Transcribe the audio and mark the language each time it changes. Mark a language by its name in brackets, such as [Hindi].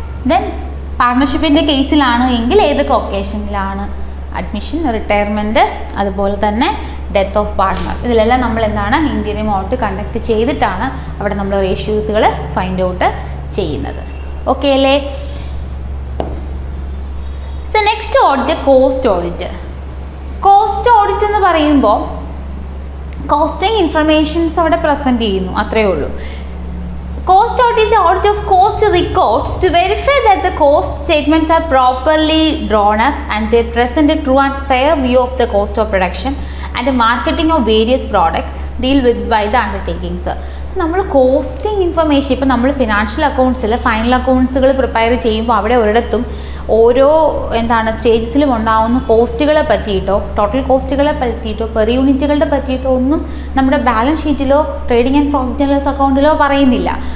[Malayalam] Then പാർട്ട്ണർഷിപ്പിൻ്റെ കേസിലാണ് എങ്കിൽ ഏതൊക്കെ ഒക്കേഷനിലാണ്, അഡ്മിഷൻ, റിട്ടയർമെൻറ്റ്, അതുപോലെ തന്നെ ഡെത്ത് ഓഫ് പാർട്ട്ണർ, ഇതിലെല്ലാം നമ്മൾ എന്താണ് ഇൻറ്റീരിയം ഓഡിറ്റ് കണ്ടക്ട് ചെയ്തിട്ടാണ് അവിടെ നമ്മൾ റേഷ്യൂസുകൾ ഫൈൻഡ് ഔട്ട് ചെയ്യുന്നത്. ഓക്കെ അല്ലേ? So next audit cost audit. Cost audit എന്ന് പറയുമ്പോൾ കോസ്റ്റിംഗ് ഇൻഫർമേഷൻസ് അവിടെ പ്രസൻറ്റ് ചെയ്യുന്നു, അത്രയേ ഉള്ളൂ. [English] Cost audit is an audit of cost records to verify that the cost statements are properly drawn up and they present a true and fair view of the cost of production and the marketing of various products deal with by the undertakings. [Malayalam] നമ്മൾ costing information ഇപ്പോൾ നമ്മൾ financial അക്കൗണ്ട്സിൽ final അക്കൗണ്ട്സുകൾ prepare ചെയ്യുമ്പോൾ അവിടെ ഒരിടത്തും ഓരോ എന്താണ് സ്റ്റേജസിലും ഉണ്ടാകുന്ന കോസ്റ്റുകളെ പറ്റിയിട്ടോ total കോസ്റ്റുകളെ പറ്റിയിട്ടോ per യൂണിറ്റുകളുടെ പറ്റിയിട്ടോ ഒന്നും നമ്മുടെ balance ഷീറ്റിലോ trading and profit and loss അക്കൗണ്ടിലോ പറയുന്നില്ല.